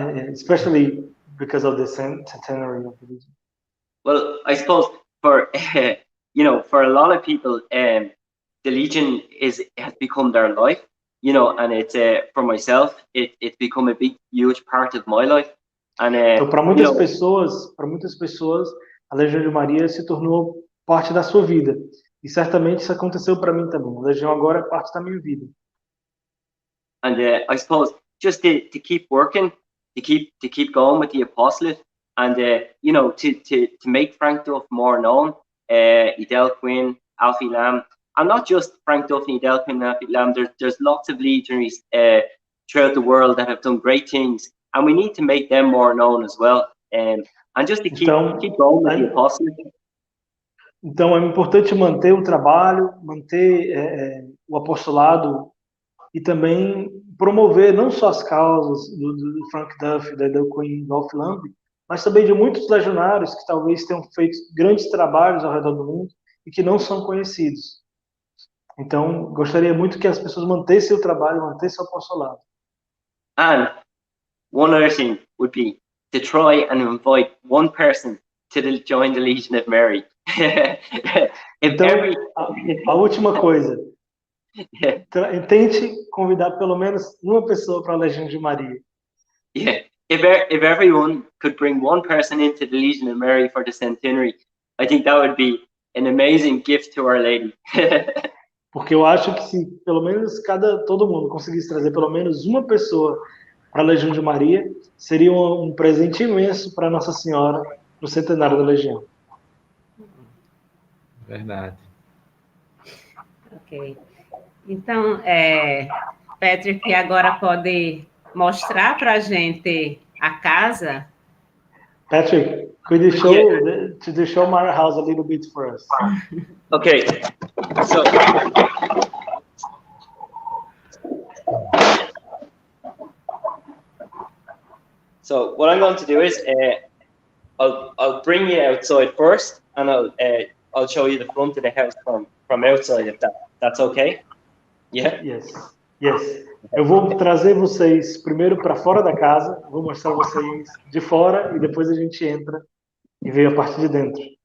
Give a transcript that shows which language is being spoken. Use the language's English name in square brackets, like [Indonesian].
[English] Especially because of the Centenary of the Legion. Well, I suppose for for a lot of people, the Legion has become their life, and it's for myself, it's become a big, huge part of my life. And [Portuguese] então, para muitas pessoas, a Legião de Maria se tornou parte da sua vida. E certamente isso aconteceu para mim também. A Legião agora é parte da minha vida. [English] And I suppose just to keep working, to keep going with the apostolate, and to make Frank Duff more known, Idel Quinn, Alfie Lamb, and not just Frank Duff and Idel Quinn and Alfie Lamb. There's lots of legionaries throughout the world that have done great things, and we need to make them more known as well. And just to keep going with the apostolate. [Portuguese] Então é importante manter o trabalho, manter o apostolado e também promover não só as causas do Frank Duff, da Idel Quinn, do Alfie Lamb, mas também de muitos legionários que talvez tenham feito grandes trabalhos ao redor do mundo e que não são conhecidos. Então, gostaria muito que as pessoas mantessem o trabalho, mantessem o apostolado. [English] And one other thing would be to try and invite one person to join the Legion of Mary. [Portuguese] Então, a última coisa, tente convidar pelo menos uma pessoa para a Legião de Maria. [English] Yeah. If everyone could bring one person into the Legion of Mary for the Centenary, I think that would be an amazing gift to Our Lady. [Portuguese] Porque eu acho que se pelo menos todo mundo conseguisse trazer pelo menos uma pessoa para a Legião de Maria, seria um presente imenso para Nossa Senhora no Centenário da Legião. Verdade. Ok. Então, Patrick agora pode mostrar para a gente a casa. [English] Patrick, could you show Myra House a little bit for us? Okay. So what I'm going to do is I'll bring you outside first, and I'll show you the front of the house from outside, if that's okay. Yeah. Yes. [Portuguese] Eu vou trazer vocês primeiro para fora da casa, vou mostrar vocês de fora e depois a gente entra e vê a parte de dentro.